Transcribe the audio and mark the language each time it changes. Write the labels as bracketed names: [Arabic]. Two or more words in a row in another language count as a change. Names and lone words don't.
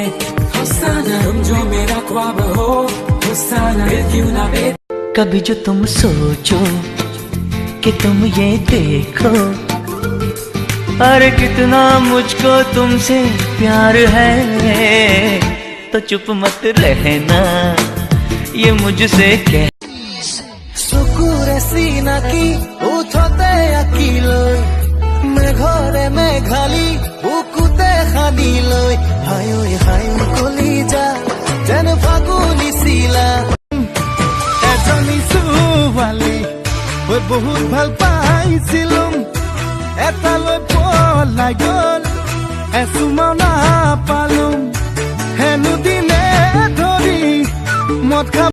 [Hindi] हुस्ना तुम जो मेरा ख्वाब हो, हुस्ना दिल क्यों ना बे। कभी जो तुम सोचो कि तुम ये देखो, अरे कितना मुझको तुमसे प्यार है, तो चुप मत रहना ये मुझसे कह। [Assamese] চকুৰে চিনাকি উঠতে আঁকি লৈ, মেঘৰে মেঘালি বুকুতে সানি লৈ, হাই ঐ হাই কলিজা যেন ফাগুনি চিলা। এজনী ছোৱালী মই বহুত ভাল পাইছিলো, এটালৈ পলাই গ'ল এচুমাও নাপালো, হেনো দিনে ধৰি মদ খাব।